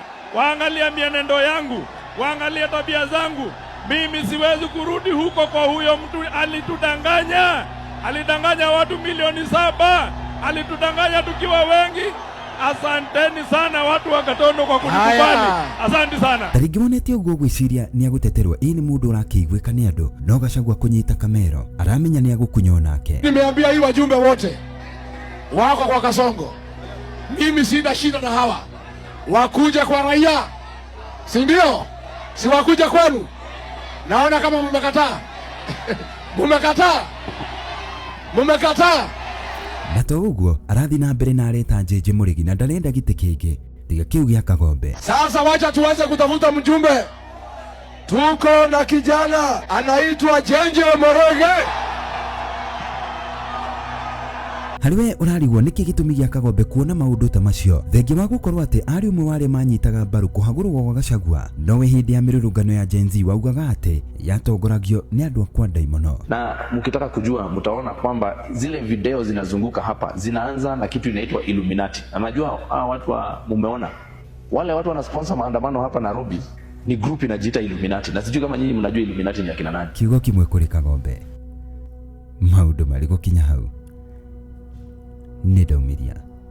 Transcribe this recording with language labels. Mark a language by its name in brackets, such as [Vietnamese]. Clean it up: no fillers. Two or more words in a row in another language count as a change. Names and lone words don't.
[Swahili] Waangalie mienendo yangu, waangalie tabia zangu. Mimi siwezi kurudi huko kwa huyo mtu alitudanganya. Alidanganya watu milioni 7. Alitudanganya tukiwa wengi. Asanteni sana watu wa Gatundu kwa kunikubali. Asante sana. [Kikuyu] Taringi monete uguo gwiciria ni aguteterwa ini mundu urakiguika ni andu no Gachagua kunyita kamero aramenya ni agukunywa nake. [Swahili] Nimeambia hii wajumbe wote wako kwa Kasongo, mimi sina shida na hawa, wakuja kwa raia, si ndio? Si wakuja kwenu. Naona kama mmekataa. Mmekataa. [Kikuyu] Na to uguo arathi na mbere na areta Jeje Murigi na ndarenda gite kingi tiga kiu gia Kagombe. [Swahili] Sasa wacha tuanze kutafuta mjumbe. Tuko na kijana anaitwa Jeje Murigi. [Kikuyu] Hariwe urarigwo niki gitumi gia Kagombe kuona maundu ta macio thengi wa gukorwo ati ari umwe wale manyitaga mbaru kuhagurwo gwa Gachagua nowe hindi ya mirurungano ya Gen Z waugaga ati yatongoragio ni andu akwa ndaimono. [Swahili] Na mkitaka kujua mtaona kwamba zile video zinazunguka hapa zinaanza na kitu inaitwa Illuminati. Unajua watu mumeona wale watu wana sponsor maandamano hapa Nairobi ni group inajiita Illuminati, na sijui kama nyinyi mnajua Illuminati ni akina nani. [Kikuyu] Kiugo kimwe kuri Kagombe maundu mari gukinya hau ni daumiria.